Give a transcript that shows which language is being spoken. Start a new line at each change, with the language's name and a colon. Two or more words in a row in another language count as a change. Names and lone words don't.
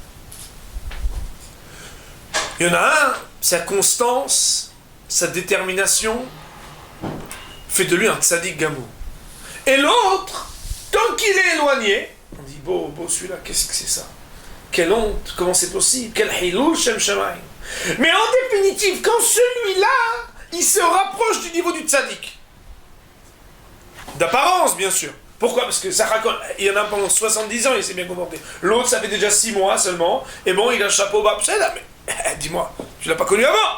French: Il y en a un, sa constance, sa détermination fait de lui un
Hebrew: צדיק גמור.
French: Et l'autre, tant qu'il est éloigné, on dit beau celui-là, qu'est-ce que c'est ça? Quelle honte, comment c'est possible? Quel
Hebrew: חילול שם שמים.
French: Mais en définitive, quand celui-là, il se rapproche du niveau du tzaddik. D'apparence, bien sûr. Pourquoi? Parce que ça raconte, il y en a pendant 70 ans, il s'est bien comporté. L'autre, ça fait déjà 6 mois seulement, et bon, il a un chapeau babseda, mais dis-moi, tu l'as pas connu avant?